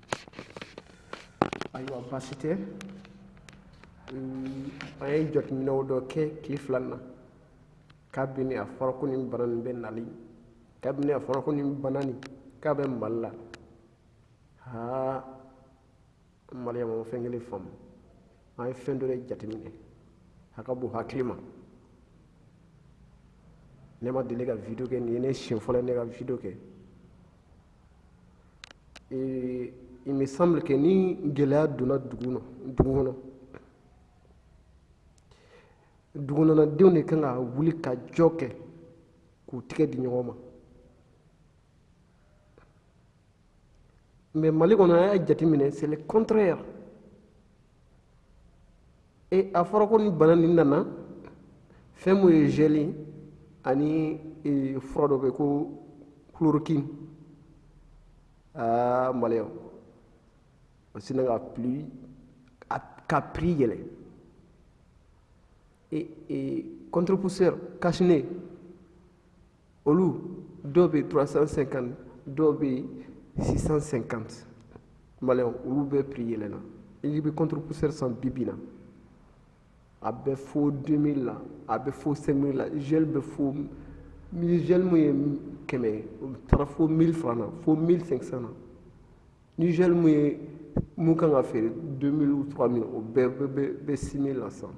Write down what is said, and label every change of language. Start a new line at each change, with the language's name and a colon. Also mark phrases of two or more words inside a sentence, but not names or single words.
Bambara: Ayiwa baasi tɛ an ye jateminɛw dɔ kɛ tile fila in na kabini a fɔra ko nin bana nin bɛ nali kabini a fɔra ko nin bana nin k'a bɛ mali la maliyɛn ma fɛn kelen faamu an ye fɛn dɔ de jateminɛ a ka bon hakili ma. Ne ma deli ka video kɛ nin ye ne siɲɛ fɔlɔ ne ka video kɛ.
French: Il me semble que
Bambara: ni gɛlɛya donna dugu kɔnɔ dugukɔnɔdenw de kan ka wuli ka jɔ kɛ k'u tigɛ di ɲɔgɔn ma. Mais Mali kɔnɔ an y'a jateminɛ
French: c'est le contraire.
Bambara: A fɔra ko nin bana nin nana fɛn mun ye gel ani fura dɔ bɛ ko chloroquine. Maliyɛnw o sina ka prix yɛlɛ.
French: Contre-pousseur cache-nez
Bambara: olu dɔw bɛ 350 dɔw bɛ 650 maliyɛnw olu bɛ prix yɛlɛna. I bɛ contre-pousseur san bi na a bɛ fo 2000 la a bɛ fo 5000 la gel bɛ fo gel mun ye 100 o taara fo 1000 francs na fo 1500 na ni gel mun kan ka feere 2000 ou 3000 o bɛ 6000 la san.